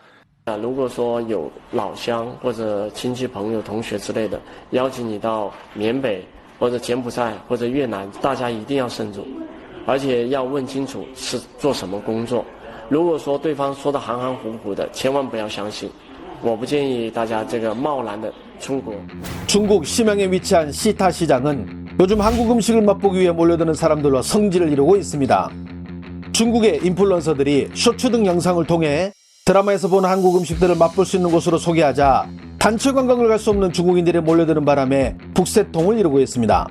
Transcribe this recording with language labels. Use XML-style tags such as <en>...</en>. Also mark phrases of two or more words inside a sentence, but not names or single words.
<zh>如果说有老乡或者亲戚朋友同学之类的邀请你到缅北或者柬埔寨或者越南，大家一定要慎重，而且要问清楚是做什么工作。如果说对方说的含含糊糊的，千万不要相信。我不建议大家这个贸然的出国。</zh> <ko>중국 심양에 위치한 시타 시장은 요즘 한국 음식을 맛보기 위해 몰려드는 사람들로 성지를 이루고 있습니다. 중국의 인플루언서들이 쇼츠 등 영상을 통해 드라마에서 본 한국 음식들을 맛볼 수 있는 곳으로 소개하자 단체 관광을 갈 수 없는 중국인들이 몰려드는 바람에 북새통을 이루고 있습니다.</ko>